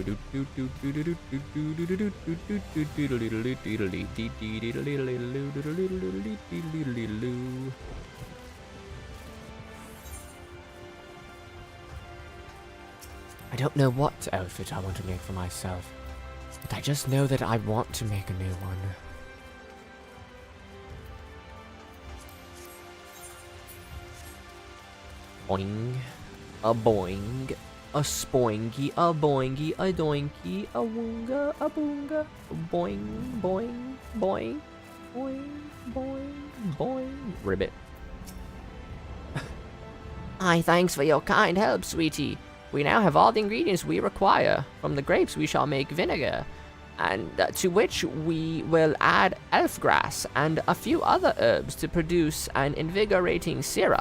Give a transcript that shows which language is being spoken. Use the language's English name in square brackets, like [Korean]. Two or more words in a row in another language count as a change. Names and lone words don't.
[English] I don't know what outfit I want to make for myself, but I just know that I want to make a new one. Boing, a boing, a spoingy, a boingy, a doinky, a woonga, a boonga, boing, boing, boing, boing, boing, boing. Ribbit. Aye, thanks for your kind help, sweetie. We now have all the ingredients we require. From the grapes we shall make vinegar, and to which we will add elf grass and a few other herbs to produce an invigorating syrup.